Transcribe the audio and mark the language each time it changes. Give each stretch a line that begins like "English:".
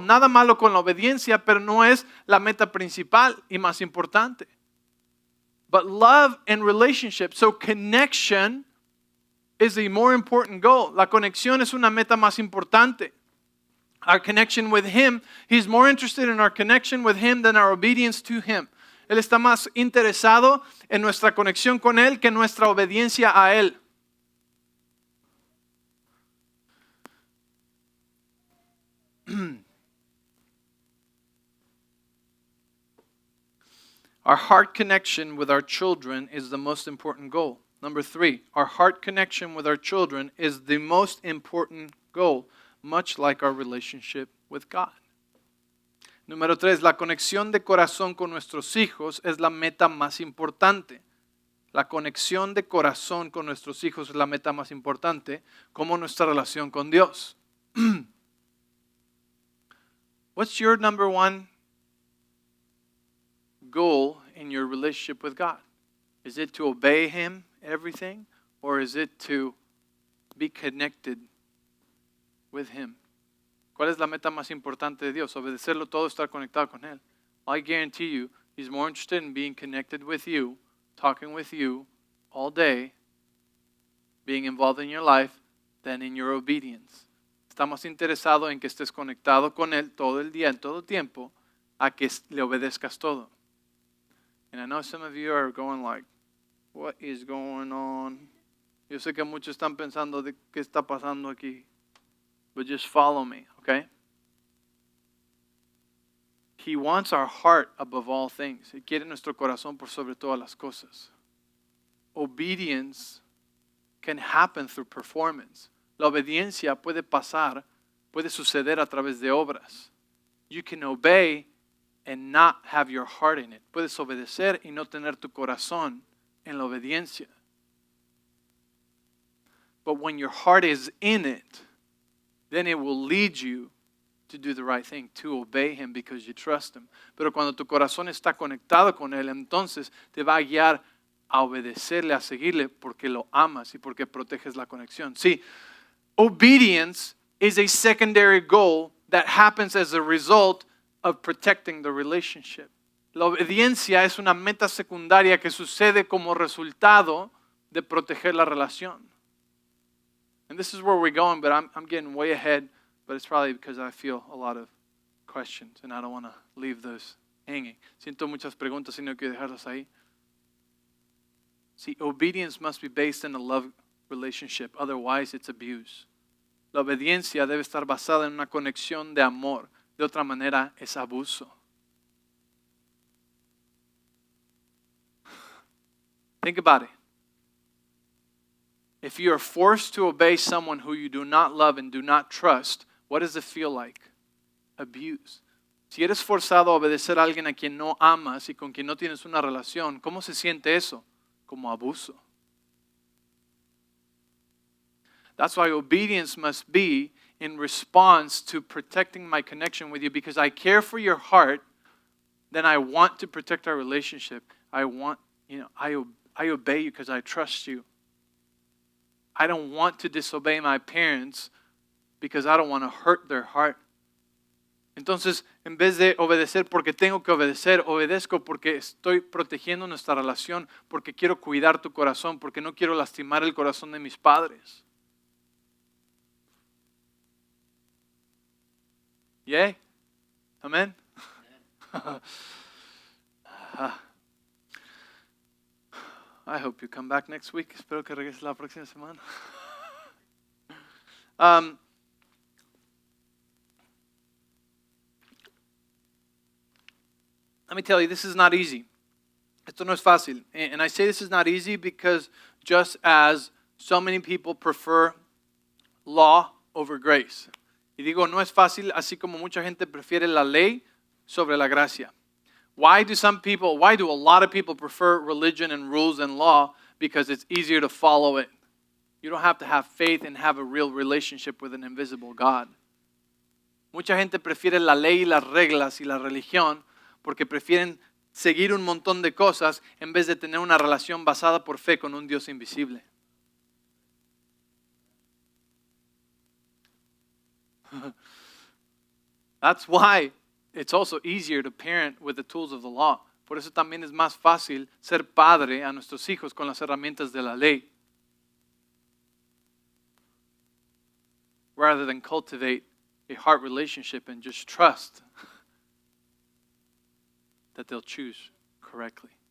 Spanish: Nada malo con la obediencia, pero no es la meta principal y más importante.
English: But love and relationship, so connection is a more important goal.
Spanish: La conexión es una meta más importante.
English: Our connection with Him, He's more interested in our connection with Him than our obedience to Him.
Spanish: Él está más interesado en nuestra conexión con Él que nuestra obediencia a Él.
English: Our heart connection with our children is the most important goal. Number 3, our heart connection with our children is the most important goal, much like our relationship with God.
Spanish: Número 3, la conexión de corazón con nuestros hijos es la meta más importante. La conexión de corazón con nuestros hijos es la meta más importante, como nuestra relación con Dios.
English: What's your number one goal in your relationship with God? Is it to obey Him, everything? Or is it to be connected with Him?
Spanish: ¿Cuál es la meta más importante de Dios? Obedecerlo todo, estar conectado con Él.
English: I guarantee you, He's more interested in being connected with you, talking with you all day, being involved in your life, than in your obedience.
Spanish: Está más interesado en que estés conectado con Él todo el día, en todo tiempo, a que le obedezcas todo.
English: And I know some of you are going like, what is going on?
Spanish: Yo sé que muchos están pensando de qué está pasando aquí.
English: But just follow me, okay? He wants our heart above all things.
Spanish: Él quiere nuestro corazón por sobre todas las cosas.
English: Obedience can happen through performance.
Spanish: La obediencia puede suceder a través de obras.
English: You can obey and not have your heart in it.
Spanish: Puedes obedecer y no tener tu corazón en la obediencia.
English: But when your heart is in it, then it will lead you to do the right thing, to obey Him because you trust Him.
Spanish: Pero cuando tu corazón está conectado con Él, entonces te va a guiar a obedecerle, a seguirle, porque lo amas y porque proteges la conexión.
English: Sí, obedience is a secondary goal that happens as a result of protecting the relationship.
Spanish: La obediencia es una meta secundaria que sucede como resultado de proteger la relación.
English: And this is where we're going, but I'm getting way ahead, but it's probably because I feel a lot of questions and I don't want to leave those hanging.
Spanish: Siento muchas preguntas y no quiero dejarlas ahí.
English: See, obedience must be based in a love relationship, otherwise it's abuse.
Spanish: La obediencia debe estar basada en una conexión de amor, de otra manera es abuso.
English: Think about it. If you are forced to obey someone who you do not love and do not trust, what does it feel like? Abuse.
Spanish: Si eres forzado a obedecer a alguien a quien no amas y con quien no tienes una relación, ¿cómo se siente eso? Como abuso.
English: That's why obedience must be in response to protecting my connection with you, because I care for your heart, then I want to protect our relationship. I obey you because I trust you. I don't want to disobey my parents because I don't want to hurt their heart.
Spanish: Entonces, en vez de obedecer porque tengo que obedecer, obedezco porque estoy protegiendo nuestra relación, porque quiero cuidar tu corazón, porque no quiero lastimar el corazón de mis padres.
English: Yay? Amen? I hope you come back next week.
Spanish: Espero que regreses la próxima semana.
English: Let me tell you, this is not easy.
Spanish: Esto no es fácil.
English: And I say this is not easy because just as so many people prefer law over grace.
Spanish: Y digo, no es fácil, así como mucha gente prefiere la ley sobre la gracia.
English: Why do a lot of people prefer religion and rules and law? Because it's easier to follow it. You don't have to have faith and have a real relationship with an invisible God.
Spanish: Mucha gente prefiere la ley y las reglas y la religión porque prefieren seguir un montón de cosas en vez de tener una relación basada por fe con un Dios invisible.
English: That's why it's also easier to parent with the tools of the law.
Spanish: Por eso también es más fácil ser padre a nuestros hijos con las herramientas de la ley,
English: rather than cultivate a heart relationship and just trust that they'll choose correctly.